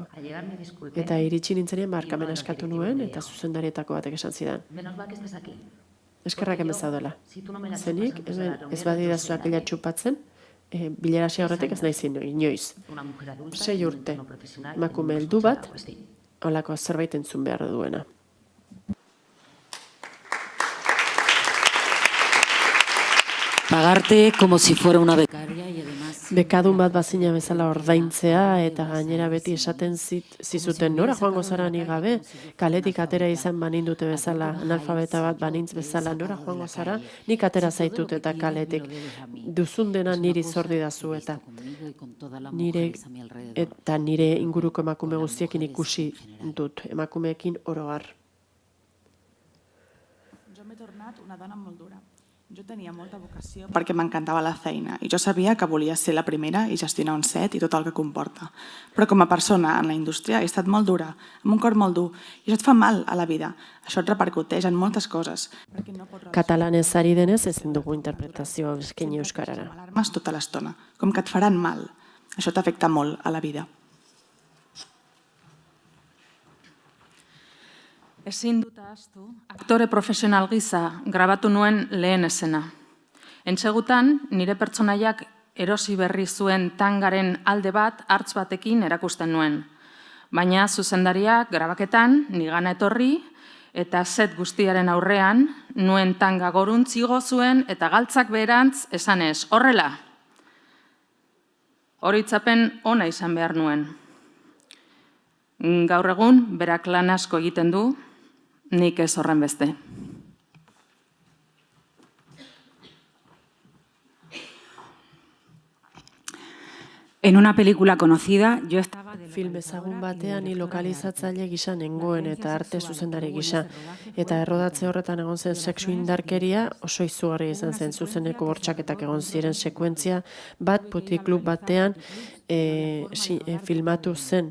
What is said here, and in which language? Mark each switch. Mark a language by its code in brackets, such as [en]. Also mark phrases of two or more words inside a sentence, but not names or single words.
[eu] Eta iritsi nintzenean barkamena eskatu nuen, eta zuzendarietako batek esan zidan. Eskerrak hemen zaudela. Zenik, hemen ez badidazuak ila txupatzen, bilera hasi aurretik ez naiz inoiz. 6 urte, emakume heldu bat, holako zerbait entzun behar duena. [es] Pagarte como si fuera una becaria y además... [eu] Bekadun bat bazina bezala ordaintzea eta gainera beti esaten zizuten nora joango zara ni gabe, kaletik atera izan banindute bezala, analfabeta bat banintz bezala, nora joango zara, nik atera zaitut eta kaletik. Duzun dena niri zor didazu eta nire inguruko emakume guztiekin ikusi dut, emakumeekin oro har. [ca] Jo m'he tornat una dona molt dura. Jo tenia molta vocació perquè m'encantava la feina i jo sabia que volia ser la primera i gestionar un set i tot el que comporta. Però com a persona en la indústria he estat molt dura, amb un cor molt dur, i això et fa mal a la vida. Això et repercuteix en moltes coses. [eu] Katalanez ari denez ezin dugu interpretazio eskaini euskarara. [ca] Alarmes tota l'estona, com que et faran mal. Això t'afecta molt a la vida. [eu] Ezin dut ahaztu, aktore profesional gisa grabatu nuen lehen esena. Entsegutan, nire pertsonaiak erosi berri zuen tangaren alde bat hartz batekin erakusten nuen. Baina zuzendariak grabaketan nigana etorri eta set guztiaren aurrean nuen tanga goruntz igo zuen eta galtzak beherantz esanez, horrela. Horitzapen ona izan behar nuen. Gaur egun, berak lan asko egiten du, nik ez horren beste. [es] En una película conocida, yo estaba... [eu] Film ezagun batean ni lokalizatzaile gisa nengoen eta arte zuzendari gisa. Eta errodatze horretan egon zen sexu indarkeria oso izugarria izan zen, zuzeneko bortxaketak egon ziren sekuentzia bat putiklub batean filmatu zen.